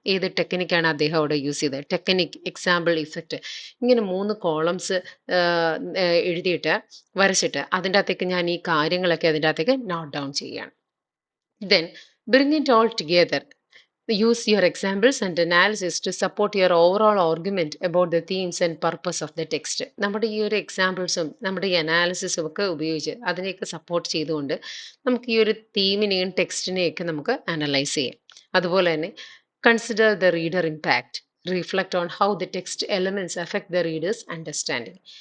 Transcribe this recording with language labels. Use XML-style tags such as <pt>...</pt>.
<ml>ഏത് ടെക്നിക്കാണ് അദ്ദേഹം അവിടെ യൂസ് ചെയ്തത്, ടെക്നിക്, എക്സാമ്പിൾ, ഇഫക്റ്റ്, ഇങ്ങനെ 3 കോളംസ് എഴുതിയിട്ട് വരച്ചിട്ട് അതിൻ്റെ അകത്തേക്ക് ഞാൻ ഈ കാര്യങ്ങളൊക്കെ അതിൻ്റെ അകത്തേക്ക് നോട്ട് ഡൗൺ ചെയ്യുകയാണ്.</ml> <en>Then bring it all together. Use your examples and analysis to support your overall argument about the themes and purpose of the text.</en> <ml>നമ്മുടെ ഈ ഒരു എക്സാമ്പിൾസും നമ്മുടെ ഈ അനാലിസിസും ഒക്കെ ഉപയോഗിച്ച് അതിനെയൊക്കെ സപ്പോർട്ട് ചെയ്തുകൊണ്ട് നമുക്ക് ഈ ഒരു തീമിനെയും ടെക്സ്റ്റിനെയൊക്കെ നമുക്ക് അനലൈസ് ചെയ്യാം. അതുപോലെ തന്നെ</ml> <en>Consider the reader impact. Reflect on how the text elements affect the readers understanding.</en>